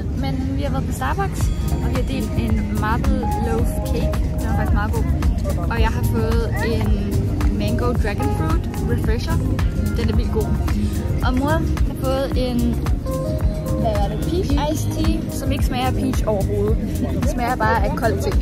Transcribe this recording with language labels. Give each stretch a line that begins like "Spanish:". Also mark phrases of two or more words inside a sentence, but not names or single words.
Danish: Men vi har været på Starbucks, og vi har delt en
English: marble loaf cake.
Danish: Den var faktisk meget god. Og jeg har fået en
English: mango dragon fruit refresher.
Danish: Den er vildt god. Og mor har fået en
English: peach iced tea,
Danish: som ikke smager af peach overhovedet. Det smager bare af kold te.